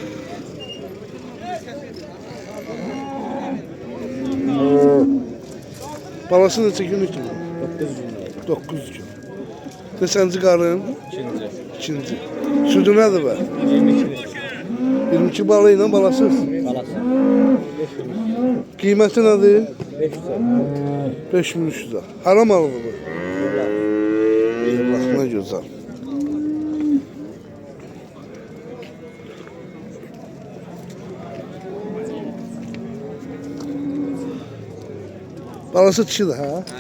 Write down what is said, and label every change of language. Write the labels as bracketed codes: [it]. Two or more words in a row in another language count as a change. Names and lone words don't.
[az] Balası neçə günlükdür? 9 gün. Neçənci qarın? İkinci. Südü nədir be? 22 balı ilə balasız. Qiyməti nədir? 5300 lira. Haram malıdır bu? [tr] Allah ne güzel. [az] Balası dişidir ha?